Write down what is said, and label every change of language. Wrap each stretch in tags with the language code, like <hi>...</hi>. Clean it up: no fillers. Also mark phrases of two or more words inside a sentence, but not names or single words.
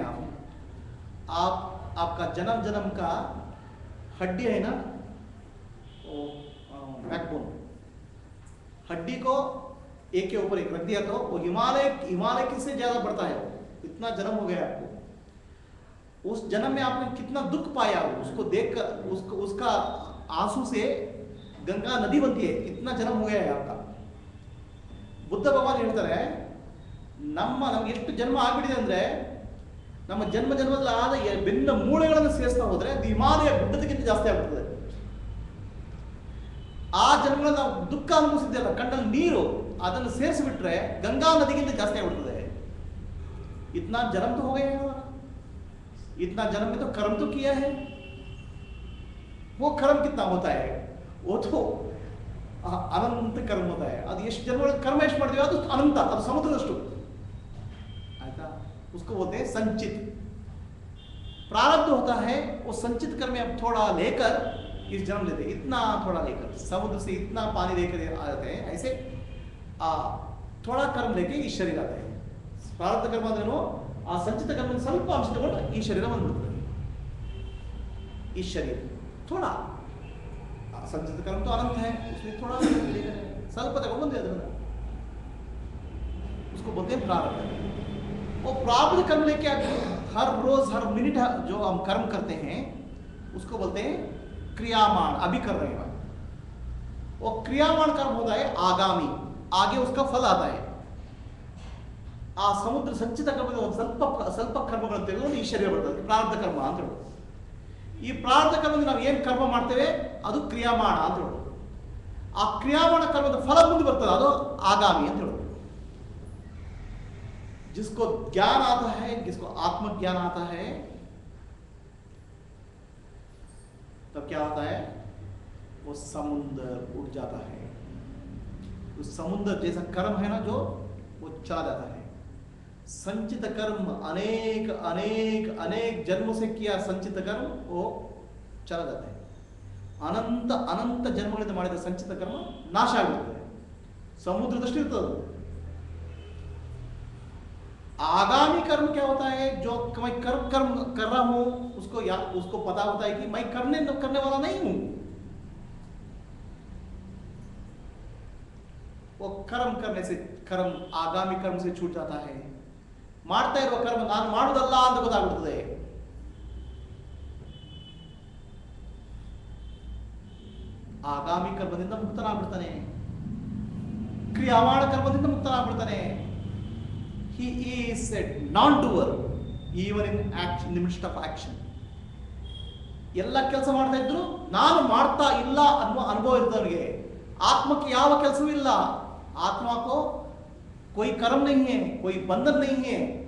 <hi>आप आपका जन्म जन्म का हड्डी है ना, वो बैकबोन, हड्डी को एक के ऊपर एक रख दिया तो वो हिमालय किससे ज्यादा बढ़ता है. इतना जन्म हो गया आपको. उस जन्म में आपने कितना दुख पाया, उसको देखकर उसका आंसू से गंगा नदी बनती है. इतना जन्म हो गया है आपका. बुद्ध भगवान</hi> <kn>ಹೇಳ್ತಾರೆ, ನಮಗೆ ಎಷ್ಟು ಜನ್ಮ ಆಗ್ಬಿಟ್ಟಿದೆ ಅಂದ್ರೆ, ನಮ್ಮ ಜನ್ಮ ಜನ್ಮದಲ್ಲಿ ಆದ ಭಿನ್ನ ಮೂಳೆಗಳನ್ನು ಸೇರಿಸ್ತಾ ಹೋದ್ರೆ ಅದು ಹಿಮಾಲಯ ಗುಡ್ಡದಕ್ಕಿಂತ ಜಾಸ್ತಿ ಆಗ್ಬಿಡ್ತದೆ. ಆ ಜನ್ಮಗಳಲ್ಲಿ ನಾವು ದುಃಖ ಅನುಭವಿಸಿದ್ದೆಲ್ಲ, ಕಣ್ಣಲ್ಲಿ ನೀರು, ಅದನ್ನು ಸೇರಿಸಿಬಿಟ್ರೆ ಗಂಗಾ ನದಿಗಿಂತ ಜಾಸ್ತಿ ಆಗ್ಬಿಡ್ತದೆ.</kn> <hi>इतना जन्म तो हो गया है हमारा. इतना जन्म में तो कर्म तो किया है. वो कर्म कितना होता है? वो तो</hi> <kn>ಅನಂತ ಕರ್ಮ</kn> <hi>होता है</hi> <kn>ಅದು ಎಷ್ಟು ಜನ್ಮಗಳ ಕರ್ಮ ಎಷ್ಟು ಮಾಡ್ತೀವಿ ಅದು ಅನಂತ ಅದು ಸಮುದ್ರದಷ್ಟು</kn> <hi>आयता उसको बोलते हैं संचित प्रारब्ध होता है वो संचित कर्म में अब थोड़ा लेकर इस जन्म लेते हैं इतना थोड़ा लेकर समुद्र से इतना पानी लेकर आते हैं ऐसे थोड़ा कर्म लेके इस शरीर आते हैं प्रारब्ध कर्म</hi> <kn>ಅಂದ್ರೆ ಆ ಸಂಚಿತ</kn> <hi>कर्म</hi> <kn>ಸ್ವಲ್ಪ ಅಂಶ ತಗೊಂಡು ಈ ಶರೀರ ಬಂದ್ಬಿಡುತ್ತೆ</kn> <hi>इस शरीर थोड़ा संचित कर्म तो अनंत है उसमें थोड़ा लेकर</hi> <kn>ಸ್ವಲ್ಪ ತಗೊಂಡು ಬಂದಿದೆ ಅದನ್ನ</kn> <hi>उसको बोलते हैं प्रारब्ध वो प्रारब्ध कर्म लेके हर रोज हर मिनट जो हम कर्म करते हैं उसको बोलते हैं क्रियामान अभी कर रहे हैं वो क्रियामान कर्म होता है आगामी आगे उसका फल आता है आ समुद्र संचित कर्म</hi> <kn>ಸ್ವಲ್ಪ ಸ್ವಲ್ಪ ಕರ್ಮಗಳನ್ನು ತೆಗೆದುಕೊಂಡು ಈ ಶರೀರ ಬರ್ತದೆ ಪ್ರಾರಬ್ಧ ಕರ್ಮ ಅಂತ ಹೇಳೋದು ಈ ಪ್ರಾರಬ್ಧ ಕರ್ಮದಿಂದ ನಾವು ಏನು ಕರ್ಮ ಮಾಡ್ತೇವೆ ಅದು ಕ್ರಿಯಾಮಾಣ ಅಂತ ಹೇಳೋದು ಆ ಕ್ರಿಯಾಮಾಣ ಕರ್ಮದ ಫಲ ಮುಂದೆ ಬರ್ತದೆ ಅದು ಆಗಾಮಿ ಅಂತ ಹೇಳೋದು</kn> <hi>जिसको ज्ञान आता है जिसको आत्मज्ञान आता है तब क्या होता है वो समुद्र उठ जाता है उस समुद्र जैसा कर्म है ना जो वो चला जाता है संचित कर्म अनेक अनेक अनेक जन्मों से किया संचित कर्म वो चला जाता है अनंत अनंत जन्मಗಳಿಂದ</hi> <kn>ಮಾಡಿದ ಸಂಚಿತ ಕರ್ಮ ನಾಶ ಆಗುತ್ತದೆ ಸಮುದ್ರದಷ್ಟು ಇರ್ತದೆ</kn> <hi>आगामी कर्म क्या होता है जो मैं कर्म कर्म कर रहा हूं उसको पता होता है कि मैं करने वाला नहीं हूं वो कर्म करने से कर्म आगामी कर्म से छूट जाता है</hi> <kn>ಮಾಡ್ತಾ ಇರುವ ಕರ್ಮ ನಾನು ಮಾಡುವುದಲ್ಲ ಅಂತ ಗೊತ್ತಾಗುತ್ತದೆ ಆಗಾಮಿ ಕರ್ಮದಿಂದ ಮುಕ್ತನಾಗ್ಬಿಡ್ತಾನೆ ಕ್ರಿಯಾಮಾಣ ಕರ್ಮದಿಂದ ಮುಕ್ತನಾಗ್ಬಿಡ್ತಾನೆ</kn> <en>he is a non-doer even in action in the midst of action</en> <kn>ಎಲ್ಲ ಕೆಲಸ ಮಾಡ್ತಾ ಇದ್ರು ನಾನು ಮಾಡ್ತಾ ಇಲ್ಲ ಅನ್ನೋ ಅನುಭವ ಇರ್ತವನಿಗೆ ಆತ್ಮಕ್ಕೆ ಯಾವ ಕೆಲಸವೂ ಇಲ್ಲ</kn> <hi>आत्मा को कोई कर्म नहीं है कोई बंधन नहीं है</hi>